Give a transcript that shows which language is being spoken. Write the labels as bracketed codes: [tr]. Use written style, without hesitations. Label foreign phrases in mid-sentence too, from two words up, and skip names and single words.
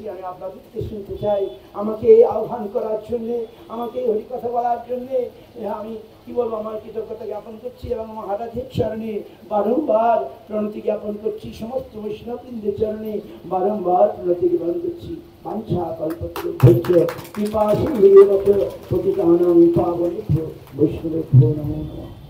[bn] আমি আপনাদেরকে শুনতে চাই। আমাকে এই আহ্বান করার জন্যে, আমাকে এই হরিকথা বলার জন্যে আমি কি বলবো, আমার কৃতজ্ঞতা জ্ঞাপন করছি এবং মহারাজের চরণে বারংবার প্রণতি জ্ঞাপন করছি। সমস্ত বৈষ্ণববৃন্দের চরণে বারংবার প্রণতি জ্ঞাপন করছি। [sa] বাঞ্ছা কল্পতরুভ্যশ্চ কৃপা সিন্ধুভ্যেব পতিতানাং পাবনেভ্যো বৈষ্ণবেভ্যো নমো নমঃ।